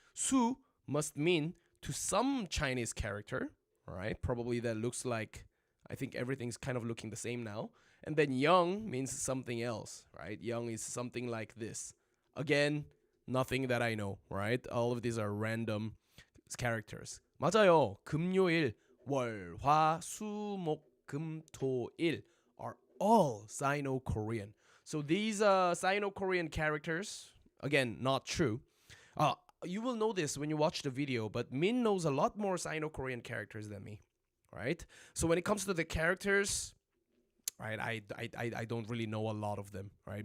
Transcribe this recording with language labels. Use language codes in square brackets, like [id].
[en] 수 must mean to some Chinese character, right? Probably that looks like, I think everything's kind of looking the same now. And then young means something else, right? Young is something like this. Again, nothing that I know, right? All of these are random characters. [ko] 맞아요. [en] 금요일, 월, 화, 수, 목, 금, 토, 일 are all Sino-Korean. So these Sino-Korean characters, again, not true. You will know this when you watch the video, but Min knows a lot more Sino-Korean characters than me, right? So when it comes to the characters, right, I don't really know a lot of them, right?